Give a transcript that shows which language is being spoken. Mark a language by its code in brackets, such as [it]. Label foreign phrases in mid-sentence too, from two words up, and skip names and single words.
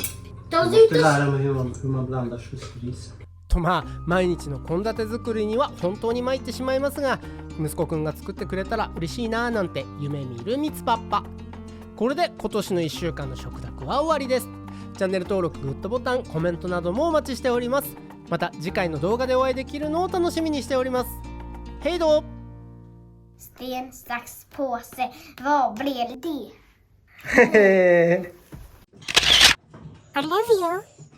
[ja] と毎日の献立作りには本当に参ってしまいますが、息子くんが作ってくれたら嬉しいなーなんて夢見るミツパッパ。これで今年の1週間の食卓は終わりです。チャンネル登録、グッドボタン、コメントなどもお待ちしております。また次回の動画でお会いできるのを楽しみにしております。ヘイドー。 [sv] Sten, sax, påse. Vad blev det? Hehe. [en] I love you.